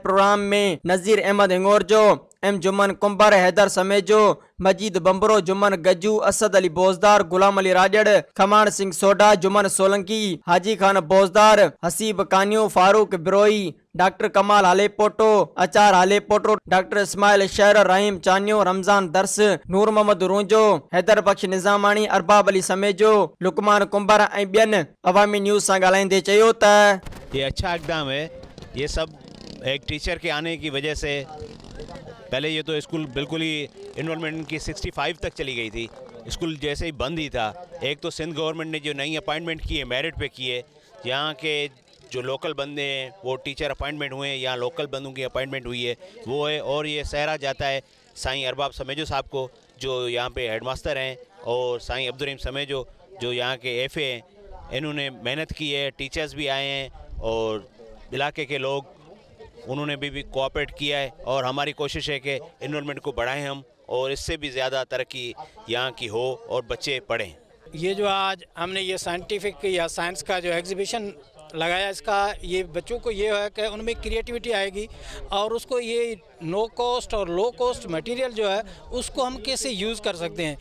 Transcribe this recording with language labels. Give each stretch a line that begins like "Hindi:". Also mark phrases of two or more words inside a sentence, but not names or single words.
Sindhi: प्रोग्राम में नज़ीर अहमद हिंगोर जो, एम जुमन कुंबर, हैदर समेजो, मजीद बंबरो, जुमन गजू, असद अली बोजदार, गुलाम अली राजड़, खमाण सिंह सोडा, जुमन सोलंकी, हाजी खान बोजदार, हसीब कानियो, फारूक बिरोई, डॉक्टर कमाल हालेपोटो, अचार हालेपोटो, डॉक्टर इस्माइल शहर, रहीम चानियो, रमजान दर्स, नूर मोहम्मद रूंजो, हैदर बख्श निज़ामानी, अरबाब अली समेजो, लुकमान कुंबर ऐं ॿियनि अवामी न्यूज़ सां ॻाल्हाईंदे चयो त
Urdu: یہ اچھا اقدام ہے. یہ سب ایک ٹیچر کے آنے کی وجہ سے، پہلے یہ تو اسکول بالکل ہی انوالومنٹ کی 65 تک چلی گئی تھی. اسکول جیسے ہی بند ہی تھا. ایک تو سندھ گورنمنٹ نے جو نئی اپائنٹمنٹ کی ہے، میرٹ پہ کی ہے، یہاں کے جو لوکل بندے ہیں وہ
English: teacher appointment
Urdu: ہوئے ہیں، یہاں لوکل بندوں کی اپائنٹمنٹ ہوئی ہے وہ ہے. اور یہ سہرا جاتا ہے سائیں ارباب سمیجو صاحب کو، جو یہاں پہ ہیڈماسٹر ہیں، اور سائیں عبدالرحیم سمیجو جو یہاں کے FA ہیں. انہوں نے محنت کی ہے، ٹیچرز بھی آئے ہیں اور علاقے کے لوگ انہوں نے بھی کوآپریٹ کیا ہے. اور ہماری کوشش ہے کہ انوالومنٹ کو بڑھائیں ہم، اور اس سے بھی زیادہ ترقی یہاں کی ہو اور بچے پڑھیں. یہ جو آج ہم نے یہ سائنٹیفک یا سائنس کا جو ایگزیبیشن لگایا، اس کا یہ بچوں کو یہ ہے کہ ان میں کریئیٹیویٹی آئے گی، اور اس کو یہ
English: no cost
Urdu: और
English: low cost material
Urdu: جو ہے اس کو ہم کیسے یوز کر سکتے ہیں.